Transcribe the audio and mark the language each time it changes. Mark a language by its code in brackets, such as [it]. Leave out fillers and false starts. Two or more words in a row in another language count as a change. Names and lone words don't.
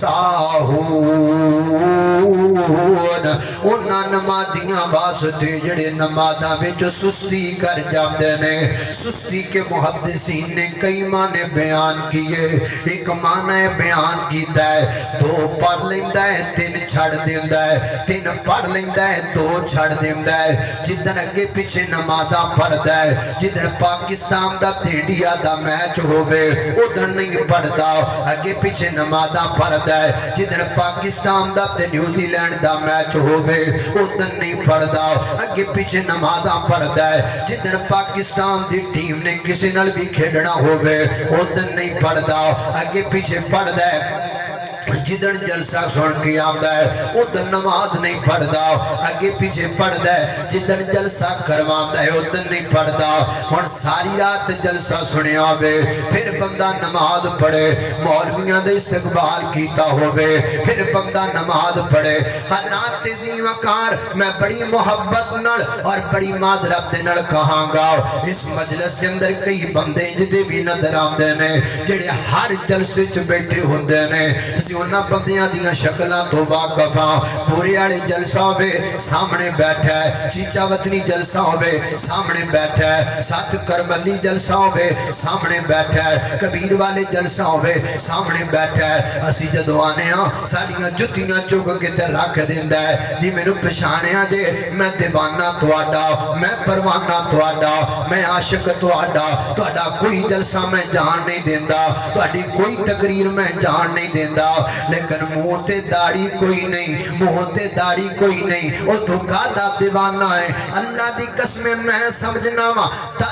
[pa] ساہون انہاں نمازیاں واسطے جڑے نمازاں وچ سستی کر جاندے نے سستی کے محدثین نے کئی معنی بیان کیے ایک معنی بیان کیتا ہے 2 پڑھ لیندا ہے 3 چھڑ دیندا ہے 3 پڑھ لیندا ہے 2 چھڑ دیندا ہے جدن اگے پیچھے نمازاں پڑھدا ہے جدن پاکستان دا تے انڈیا دا میچ ہووے ادھر نہیں پڑھدا اگے پیچھے نمازاں پڑھدا ہے جدن پاکستان دا تے نیوزی لینڈ دا میچ ہووے ادھر نہیں پڑھدا اگے پیچھے نمازاں پڑھدا ہے جدن پاکستان دی ٹیم نے کسی نال بھی کھیڈنا ہووے ادھر نہیں پڑھدا اگے پیچھے پڑھدا ہے جدن جلسہ سن کے آتا ہے ادھر نماز نہیں پڑھدا اگے پیچھے پڑھدا ہے جدن جلسہ کرواندا ہے ادھر نہیں پڑھدا ہن ساری رات جلسہ سنیا ہوے پھر بندہ نماز پڑھے مولویاں دے استقبال کیتا ہوے پھر بندہ نماز پڑھے حضرات دی وقار میں بڑی محبت نال اور بڑی معذرت دے نال کہاں گا اس مجلس کے اندر کئی بندے جدے بھی نظر آندے نے جڑے ہر جلسے وچ بیٹھے ہوندے نے روزانہ بندیاں دیاں شکلاں تو واقف ہاں پورے والے جلسہ ہووے سامنے بیٹھا ہے چیچہ وطنی جلسہ ہووے سامنے بیٹھا ہے ست کرملی جلسہ ہووے سامنے بیٹھا ہے کبیر والے جلسہ ہووے سامنے بیٹھا ہے اسی جدوں آنے ہاں ساڈیاں جتیاں چک کے تے رکھ دیندا ہے جی مینوں پچھانیا جے میں دیوانہ تہاڈا میں پروانہ تہاڈا میں عاشق تہاڈا تہاڈا کوئی جلسہ میں جان نہیں دیندا تہاڈی کوئی تقریر میں جان نہیں دیندا لیکن منہ تے داڑھی کوئی نہیں منہ تے داڑھی کوئی نہیں او تو کادا دیوانہ ہے اللہ دی قسم میں سمجھنا وا 10